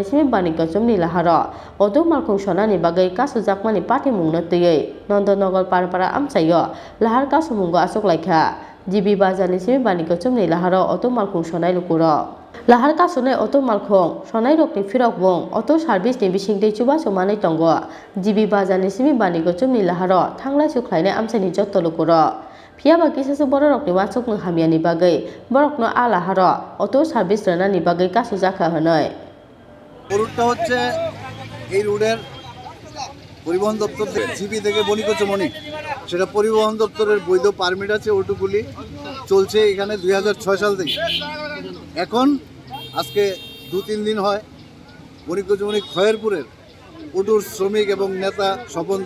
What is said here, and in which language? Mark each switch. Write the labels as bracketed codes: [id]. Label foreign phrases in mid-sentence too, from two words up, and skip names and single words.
[trp] सिम बानि कसुमनि लाहारा अत मार्कं सनानि बागै कासुजाकमानि पाथि मुंनो तैयै नन्दनगर पारपारा आमचायो लाहार कासुमुंगो आसक लाइखा जिबि बाजारनि सिम बानि कसुमनि लाहारा अत मार्कं सनाय लुकुरो लाहार कासुनाय अत मार्कं सनाय रकनि फिरक बुं अत सार्भिसनि बिसिंदै चुबा समानै तंगो जिबि बाजारनि सिम बानि कसुमनि लाहारा थांलाय सुख्लायनाय आमचायनि जत्त लुकुरो फियाबा किसासो बर रकनि वासुकनो हामियानि बागै बरकनो आ लाहारा अत सार्भिस रानानि बागै कासुजाखा हनै [bn] রুটটা হচ্ছে এই রুটের পরিবহন দপ্তর থেকে জিবি থেকে বনিকচমনি সেটা পরিবহন দপ্তরের বৈধ পারমিট আছে ওটুকুলি চলছে এখানে 2006 সাল থেকে এখন আজকে 2-3 দিন হয় বনিকচমনি খয়েরপুরের ওটুর শ্রমিক এবং নেতা স্বপন